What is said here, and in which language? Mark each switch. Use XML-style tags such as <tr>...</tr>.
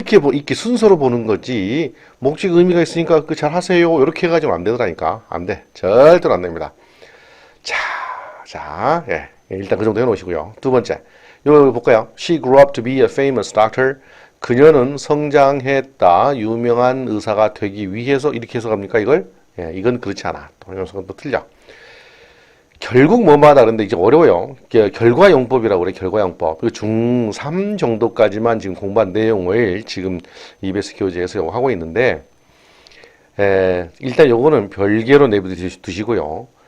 <ko>이렇게 순서로 보는 거지, 목적 의미가 있으니까 그 잘 하세요. 이렇게 해가지고 안 되더라니까. 안 돼. 절대로 안 됩니다. 자, 예. 일단 그 정도 해놓으시고요. 두 번째. 이거 볼까요?</ko> <en>She grew up to be a famous doctor.</en> <ko>그녀는 성장했다. 유명한 의사가 되기 위해서 이렇게 해석합니까, 이걸? 예, 이건 그렇지 않아. 이건 또 틀려. 결국 뭐마다 그런데 이제 어려워요. 결과용법이라고 그래. 결과용법. 중3 정도까지만 지금 공부한 내용을 지금 EBS 교재에서 하고 있는데, 일단 요거는 별개로 내두시고요.</ko>